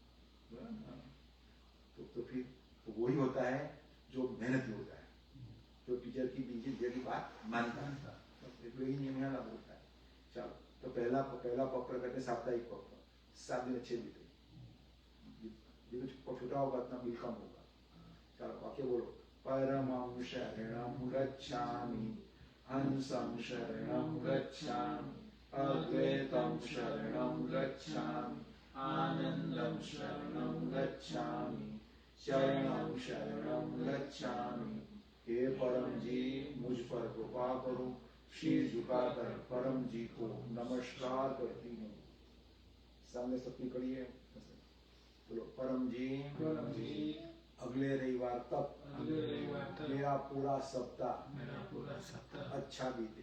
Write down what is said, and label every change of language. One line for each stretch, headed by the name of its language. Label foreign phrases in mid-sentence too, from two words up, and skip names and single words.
Hindi: तो फिर तो वही होता है जो मेहनती होता है, जो टीचर की बात मानता है। यही नियम यहाँ लागू होता है। चलो, तो पहला पक्र कहते हैं साप्ताहिक पक्र। 7 दिन अच्छे बीते, छोटा होगा उतना बिल कम होगा। चलो वाक्य बोलो।
Sanskrit: परमं शरणं गच्छामि, हंसं शरणं गच्छामि, अद्वैतं शरणं गच्छामि, आनंदं शरणं गच्छामि, शरणं शरणं गच्छामि।
Hindi: हे परम जी, मुझ पर कृपा करो। शीश झुकाकर परम जी को नमस्कार करती हूँ। सामने सबकी कड़ी है, बोलो। परम जी, अगले रविवार तक मेरा पूरा सप्ताह अच्छा बीते।